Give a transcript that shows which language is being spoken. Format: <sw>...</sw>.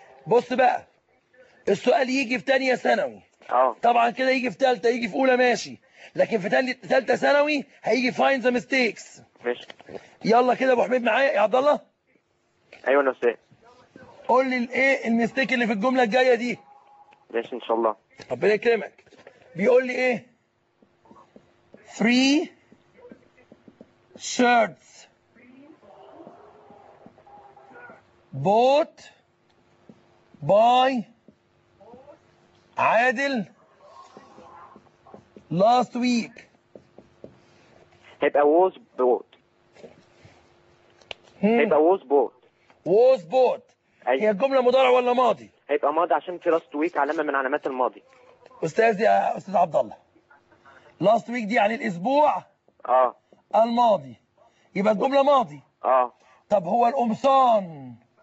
<ar>بص بقى السؤال يجي في تانية ثانوي. طبعا كده يجي في تالتة، يجي في أولى ماشي، لكن في تالتة ثانوي هيجي</ar> <en>find the mistakes.</en> <ar>ماشي. يلا كده أبو حميد معايا يا عبد الله. أيوه نفسي. قول لي الإيه المستيك اللي في الجملة الجاية دي. ماشي إن شاء الله. ربنا يكرمك. بيقول لي إيه؟</ar> <en>three shirts bought by عادل last week.</en> <ar>هيبقى</ar> <en>was bought.</en> <ar>هيبقى</ar> <en>was bought. was bought.</en> <ar>هي الجملة مضارع ولا ماضي؟ هيبقى ماضي عشان في</ar> <en>last week</en> <ar>علامة من علامات الماضي. أستاذ يا أستاذ عبد الله.</ar> <en>last week</en> <ar>دي يعني الأسبوع الماضي. يبقى الجملة ماضي. طب هو القمصان.</ar>